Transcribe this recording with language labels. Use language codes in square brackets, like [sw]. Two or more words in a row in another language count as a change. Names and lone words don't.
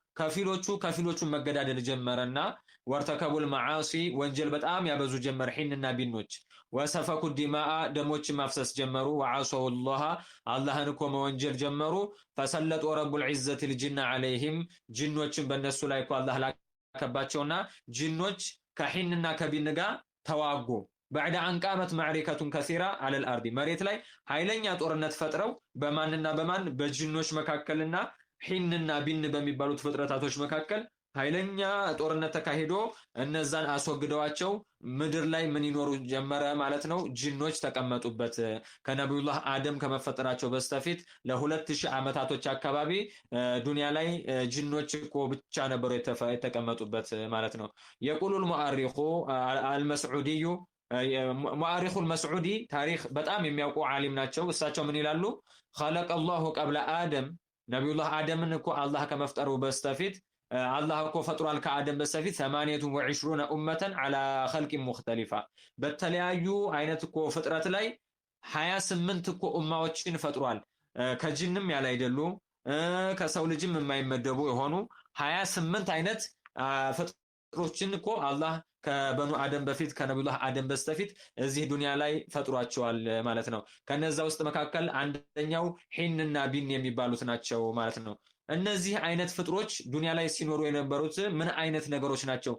[am] ከፊሎቹን መገዳደል ጀመረና [ar] وارتكبوا المعاصي [am] ወንጀል በጣም ያበዙ ጀመረ ሒንና ቢኖች። [ar] وسفكوا الدماء [am] ደሞችን ማፍሰስ ጀመሩ። ወዓሰው አላህን እኮ መወንጀል ጀመሩ። [ar] فسلط رب العزة الجن [am] ዓለይሂም ጅኖችን በእነሱ ላይ እኮ አላህ ላከባቸውና ጅኖች ከሒንና ከቢን ጋር ተዋጉ። [ar] بعد أن قامت معركة كثيرة على الأرض [am] መሬት ላይ ኃይለኛ ጦርነት ፈጥረው በማንና በማን በጅኖች መካከልና ሒንና ቢን በሚባሉት ፍጥረታቶች መካከል ኃይለኛ ጦርነት ተካሂዶ እነዛን አስወግደዋቸው ምድር ላይ ምን ይኖሩ ጀመረ ማለት ነው። ጅኖች ተቀመጡበት። ከነቢዩላህ አደም ከመፈጠራቸው በስተፊት ለ2000 ዓመታቶች አካባቢ ዱንያ ላይ ጅኖች እኮ ብቻ ነበሩ የተቀመጡበት ማለት ነው። [ar] يقول المؤرخ المسعودي المؤرخ المسعودي [am] ታሪክ በጣም የሚያውቁ ዓሊም ናቸው። እሳቸው ምን ይላሉ? [ar] خلق الله قبل آدم [am] ነቢዩላህ አደምን እኮ አላህ ከመፍጠሩ በስተፊት አላህ እኮ ፈጥሯል ከአደም በስተፊት 28 ኡመተን [ar] على خلق مختلفة [am] በተለያዩ አይነት እኮ ፍጥረት ላይ 28 እኮ ኡማዎችን ፈጥሯል። ከጅንም ያለ አይደሉ ከሰው ልጅም የማይመደቡ የሆኑ 28 አይነት ፍጥሮችን እኮ አላህ [ar] بني آدم [am] በፊት ከነቢዩላህ አደም በስተፊት እዚህ ዱንያ ላይ ፈጥሯቸዋል ማለት ነው። ከነዛ ውስጥ መካከል አንደኛው ሒንና ቢን የሚባሉት ናቸው ማለት ነው። እነዚህ አይነት ፍጥሮች ዱንያ ላይ ሲኖሩ የነበሩት ምን አይነት ነገሮች ናቸው?